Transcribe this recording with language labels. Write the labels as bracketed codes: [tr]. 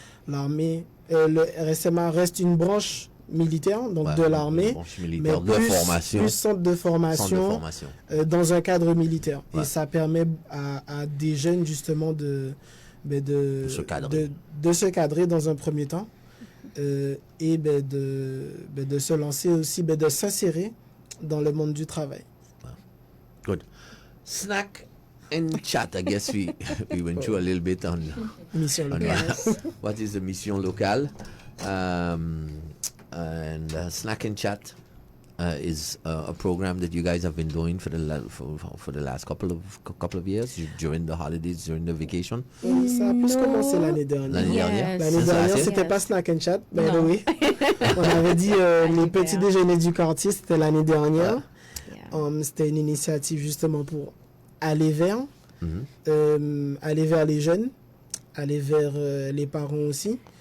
[fr] Le RSMA reste une branche militaire, donc de l'armée, mais plus centre de formation, dans un cadre militaire. Et ça permet à des jeunes, justement, de se cadrer dans un premier temps et de se lancer aussi, de s'insérer dans le monde du travail. [en] Good. Snack and chat, I guess we went through a little bit on Mission Locale. What is the Mission Locale, and Snack and Chat is a program that you guys have been doing for the last couple of years during the holidays, during the vacation. [fr] Oui, ça a plus commencé l'année dernière. L'année dernière, c'était pas Snack and Chat, [en] by the way. [fr] On avait dit les petits déjeuners du quartier, c'était l'année dernière. C'était une initiative justement pour aller vers les jeunes, aller vers les parents aussi.